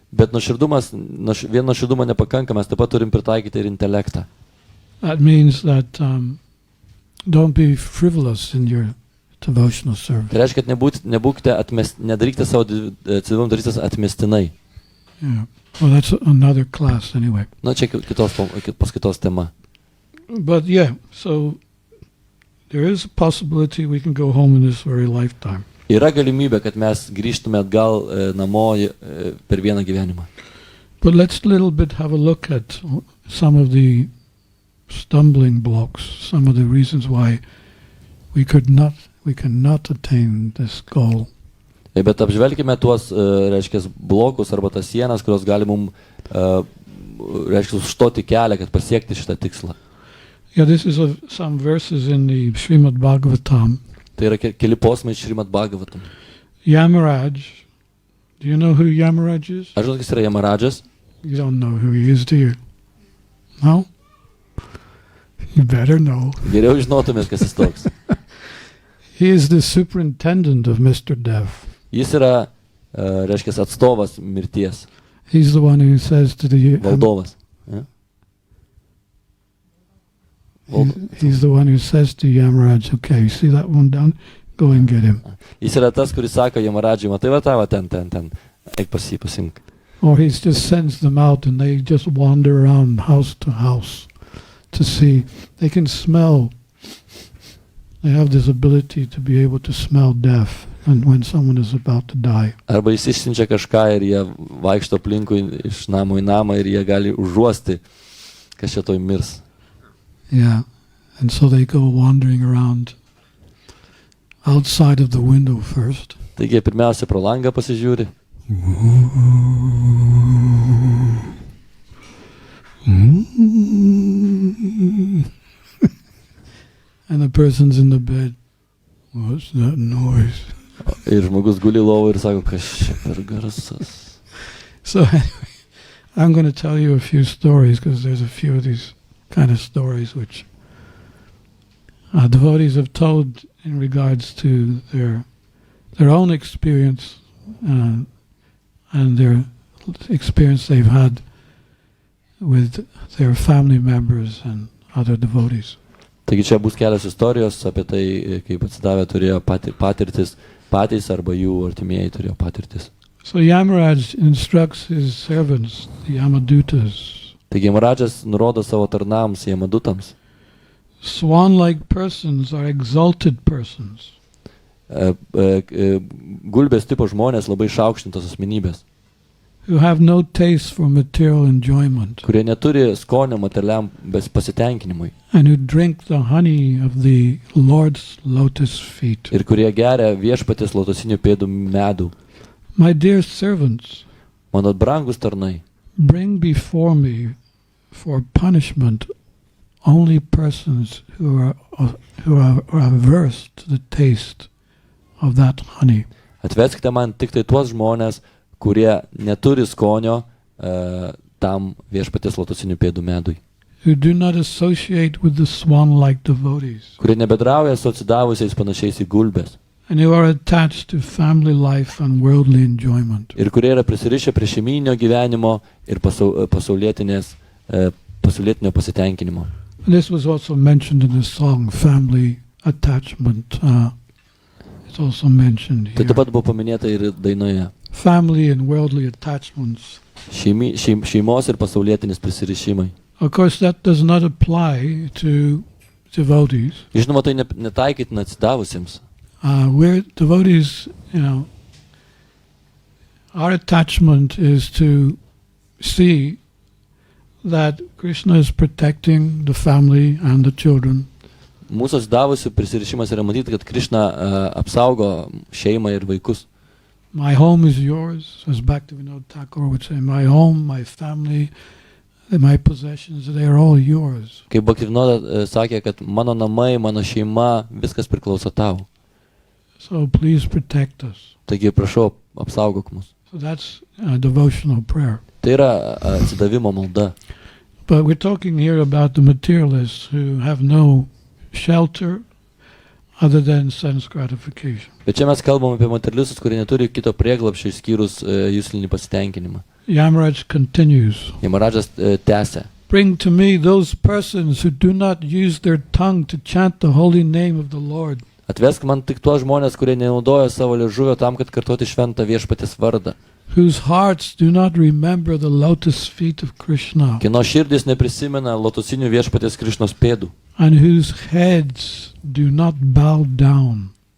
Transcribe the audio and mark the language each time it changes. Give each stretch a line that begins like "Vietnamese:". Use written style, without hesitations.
Lithuanian: Bet nuoširdumas, vien nuoširdumo nepakanka, mes taip pat turim pritaikyti ir intelektą.
English: That means that don't be frivolous in your devotional service.
Lithuanian: Tai reiškia, kad nedarykite savo atsidavimo tarnystės atmestinai.
English: Yeah. Well, that's another class anyway.
Lithuanian: Na, čia paskaitos tema.
English: But yeah, so there is a possibility we can go home in this very lifetime.
Lithuanian: Yra galimybė, kad mes grįžtume atgal namo per vieną gyvenimą.
English: But let's little bit have a look at some of the stumbling blocks, some of the reasons why we cannot attain this goal.
Lithuanian: Bet apžvelkime tuos, reiškia, blokus arba tas sienas, kurios gali mums, reiškia, užstoti kelią, kad pasiekti šitą tikslą.
English: Yeah, this is some verses in the Srimad Bhagavatam.
Lithuanian: Tai yra keli posmai Srimad Bhagavatam.
English: Yamaraj. Do you know who Yamaraj is?
Lithuanian: Ar žinot, kas yra Yamarajas?
English: You don't know who he is, do you? No? You better know.
Lithuanian: Geriau žinotumėt, kas jis toks.
English: He is the superintendent of Mr. Dev.
Lithuanian: Jis yra, reiškia, atstovas mirties.
English: He's the one who says to the...
Lithuanian: Valdovas. Ja?
English: He's the one who says to Yamaraj, okay, you see that one down? Go and get him.
Lithuanian: Jis yra tas, kuris sako Yamarajui, matai va tavo ten. Eik pas jį, pasimk.
English: Or he just sends them out and they just wander around house to house to see. They can smell. They have this ability to be able to smell death and when someone is about to die.
Lithuanian: Arba jis išsiunčia kažką ir jie vaikšto aplinkui iš namo į namą ir jie gali užuosti, kas čia toj mirs.
English: Yeah, and so they go wandering around outside of the window first.
Lithuanian: Taigi pirmiausia pro langą pasižiūri.
English: And the person's in the bed. What's that noise?
Lithuanian: Ir žmogus guli lovo ir sako, kas čia per garsas.
English: So anyway, I'm going to tell you a few stories because there's a few of these kind of stories which devotees have told in regards to their own experience and their experience they've had with their family members and other devotees.
Lithuanian: Taigi čia bus kelios istorijos apie tai, kaip atsidavę turėjo patirtis patys arba jų artimieji turėjo patirtis.
English: So Yamaraj instructs his servants, the Yamadutas.
Lithuanian: Taigi Yamarajas nurodo savo tarnams, Yamadutams.
English: Swan-like persons are exalted persons.
Lithuanian: Gulbės tipo žmonės labai išaukštintos asmenybės.
English: Who have no taste for material enjoyment.
Lithuanian: Kurie neturi skonio materialiam pasitenkinimui.
English: And who drink the honey of the Lord's lotus feet.
Lithuanian: Ir kurie geria viešpaties lotosinių pėdų medų.
English: My dear servants,
Lithuanian: mano brangus tarnai,
English: bring before me for punishment only persons who are averse to the taste of that honey.
Lithuanian: Atveskite man tik tai tuos žmonės, kurie neturi skonio tam viešpaties lotosinių pėdų medui.
English: Who do not associate with the swan-like devotees.
Lithuanian: Kurie nebedrauja su atsidavusiais panašiais į gulbės.
English: And who are attached to family life and worldly enjoyment.
Lithuanian: Ir kurie yra prisirišę prie šeiminio gyvenimo ir pasaulietinio pasitenkinimo.
English: This was also mentioned in the song Family Attachment. It's also mentioned here.
Lithuanian: Tai taip pat buvo paminėta ir dainoje.
English: Family and worldly attachments.
Lithuanian: Šeimos ir pasaulietinis prisirišimai.
English: Of course, that does not apply to devotees.
Lithuanian: Žinoma, tai netaikytina atsidavusiems.
English: We're devotees, our attachment is to see that Krishna is protecting the family and the children.
Lithuanian: Mūsų atsidavusių prisirišimas yra matyti, kad Krishna apsaugo šeimą ir vaikus.
English: My home is yours, as Bhaktivedanta would say. My home, my family, my possessions, they are all yours.
Lithuanian: Kaip Bhaktivedanta sakė, kad mano namai, mano šeima, viskas priklauso tau.
English: So please protect us.
Lithuanian: Taigi prašau, apsaugok mus.
English: So that's a devotional prayer.
Lithuanian: Tai yra atsidavimo malda.
English: But we're talking here about the materialists who have no shelter other than sense gratification.
Lithuanian: Bet čia mes kalbam apie materialistus, kurie neturi kito prieglobsčio išskyrus juslinį pasitenkinimą.
English: Yamaraj continues.
Lithuanian: Yamarajas tęsia.
English: Bring to me those persons who do not use their tongue to chant the holy name of the Lord.
Lithuanian: Atvesk man tik tuos žmonės, kurie nenaudoja savo liežuvio tam, kad kartoti šventą viešpaties vardą.
English: whose hearts do not remember the lotus feet of Krishna,
Lithuanian: Kieno širdis neprisimena lotosinių viešpaties Krišnos pėdų.
English: and whose heads do not bow down